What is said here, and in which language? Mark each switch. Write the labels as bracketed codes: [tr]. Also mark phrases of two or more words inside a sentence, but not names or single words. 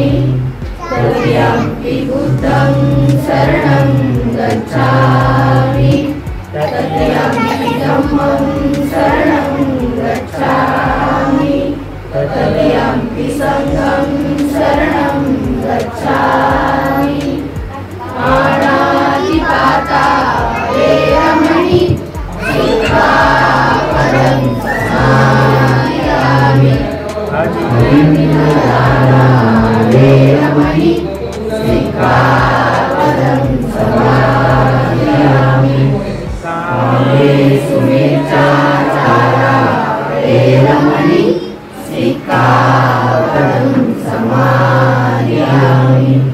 [pi] तृतीयम्पि बुद्धं शरणं गच्छामि तृतीयम्पि धम्मं शरणं गच्छामि तृतीयम्पि संघं शरणं गच्छामि पाणातिपाता वेरमणि सिक्खापदं समादयामि वेरमणि सिक्खापदं समादयामि कामेषु मिथ्याचारा वेरमणि सिक्खापदं समादयामि